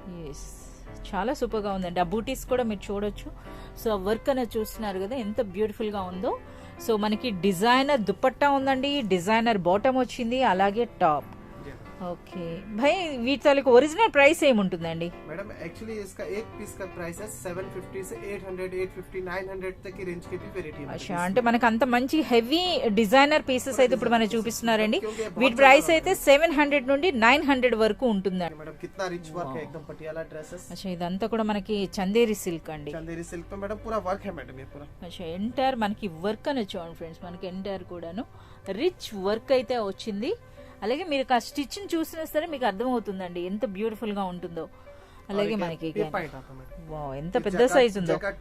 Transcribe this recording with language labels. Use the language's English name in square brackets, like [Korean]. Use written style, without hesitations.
[Telugu] Yes, చాలా super గా ఉందండి. ఆ బూటీస్ కూడా మీరు చూడొచ్చు. సో ఆ వర్క్ అనేది చూస్తున్నారు కదా ఎంత బ్యూటిఫుల్ గా ఉందో. సో మనకి డిజైనర్ దుపట్టా ఉందండి, డిజైనర్ బాటమ్ వచ్చింది, అలాగే టాప్. ఓకే भाई, వీటి తాలూకు ఒరిజినల్ ప్రైస్ ఏముంటుందండి? [Hindi] मैडम एक्चुअली इसका एक पीस का प्राइस है 750 से 800, 850, 900 तक की रेंज की भी वैरायटी है. [Telugu] अच्छा, అంటే మనకు అంత మంచి హెవీ డిజైనర్ పీసెస్ అయితే ఇప్పుడు మనం చూపిస్తున్నారండి. వీటి ప్రైస్ అయితే 700 నుండి 900 వరకు ఉంటుందండి. [Hindi] मैडम कितना रिच वर्क है एकदम पटियाला ड्रेसेस. [Telugu] अच्छा, ఇదంతా కూడా మనకి చందేరి సిల్క్ అండి. [Hindi] चंदेरी सिल्क पे मैडम पूरा वर्क है मैडम, ये पूरा. [Telugu] अच्छा, ఎంటైర్ మనకి వర్క్ అని చూడండి ఫ్రెండ్స్, మనకి ఎంటైర్ కూడాను రిచ్ వర్క్ అయితే వచ్చింది. అలాగే మీరు ఆ స్టిచ్ చూసినా సరే మీకు అర్థమవుతుందండి ఎంత బ్యూటిఫుల్ గా ఉంటుందో. అలాగే మనకి ఎంత పెద్ద సైజ్ ఉందో.